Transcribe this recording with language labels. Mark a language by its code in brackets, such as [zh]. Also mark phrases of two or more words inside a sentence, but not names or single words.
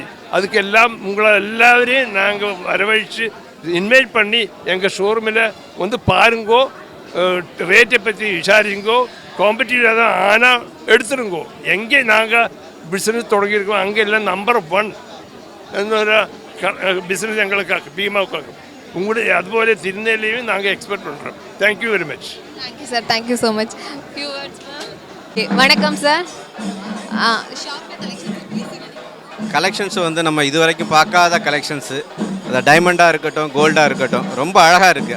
[ta] அதுக்கெல்லாம் உங்களை எல்லாரையும் நாங்கள் வரவழைச்சு இன்வைட் பண்ணி எங்கள் ஷோரூமில் வந்து பாருங்கோ, ரேட்டை பற்றி விசாரிங்கோ, காம்படிட்டிவ் தான் ஆனால் எடுத்துருங்கோ. எங்கே நாங்கள் பிஸ்னஸ் தொடங்கியிருக்கோம் அங்கே எல்லாம் நம்பர் 1 [ml] എന്നൊരു ബിസിനസ് ഞങ്ങൾക്ക് ബീമാക്കാക്കും. [ta] உங்களுடைய அதுபோல திருநெல்வேலியும் நாங்கள் எக்ஸ்பெக்ட் பண்ணுறோம். [en] thank you very much. thank you sir, thank you so much. few words வணக்கம் sir. [ta] கலெக்ஷன்ஸ் வந்து நம்ம இது வரைக்கும் பார்க்காத கலெக்ஷன்ஸு, அதை டைமண்டாக இருக்கட்டும் கோல்டாக இருக்கட்டும் ரொம்ப அழகாக இருக்குது.